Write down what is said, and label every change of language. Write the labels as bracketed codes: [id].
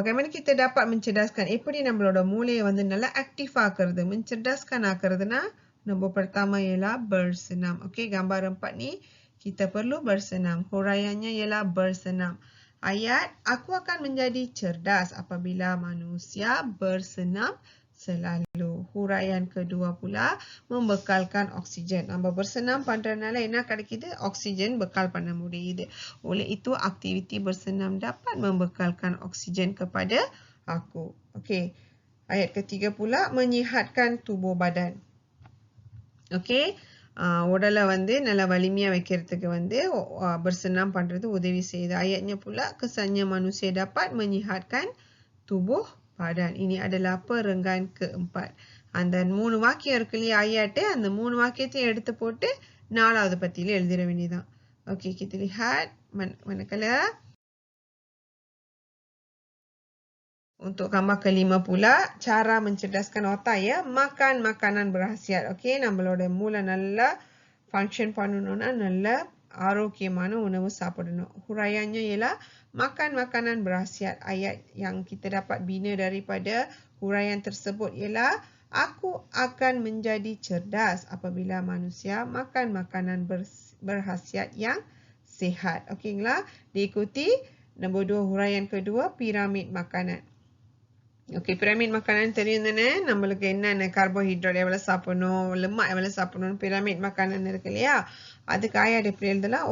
[ms] Bagaimana kita dapat mencerdaskan? [ta] Eppadi நம்மளோட மூளையை நல்லா ஆக்டிவ் ஆக்குறது, [ms] mencerdaskan ஆக்குறதுனா nombor pertama ialah bersenam. Okey, gambar empat ni kita perlu bersenam. Huraiannya ialah bersenam. Ayat, aku akan menjadi cerdas apabila manusia bersenam selalu. Huraian kedua pula, membekalkan oksigen. [ta] நம்ம bersenam பண்றதுனால என்ன கிடைக்குது? Oksigen bekal பண்ண முடியுது. [ms] Oleh itu, aktiviti bersenam dapat membekalkan oksigen kepada aku. Okey. Ayat ketiga pula, menyihatkan tubuh badan. Okey. [ta] உடலை நல்லா வலிமையா வைக்கிறதுக்கு bersenam பண்றது உதவி செய்யுது. [ms] Ayatnya pula kesannya manusia dapat menyihatkan tubuh badan. Ini adalah perenggan keempat. [ta] அந்த 3 வாக்கியம் இருக்கு இல்லையா ayat, அந்த 3 வாக்கியத்தையும் எடுத்து போட்டு 4வது பத்தியில எழுதிட வேண்டியதுதான். [ms] Okey, kita lihat manakala untuk gambar kelima pula, cara mencerdaskan otak ya, makan makanan berkhasiat. [ta] Okey, நம்மளோட மூளை நல்லா ஃபங்க்ஷன் பண்ணணும்னா நல்ல ஆரோக்கியமான உணவு சாப்பிடணும். [ms] Huraiannya ialah makan makanan berkhasiat. Ayat yang kita dapat bina daripada huraian tersebut ialah aku akan menjadi cerdas apabila manusia makan makanan berkhasiat yang sihat. Okeyங்களா? Diikuti nombor 2 huraian kedua, piramid makanan. [ta] Okey, piramid makanan தெரியும் தானே? நம்மளுக்கு என்னென்ன carbohydrate எவ்வளவு சாப்பிடணும், lemak எவ்வளவு சாப்பிடணும், piramid makanan இருக்கு இல்லையா? அதுக்கு ayat எப்படி எழுதலாம்?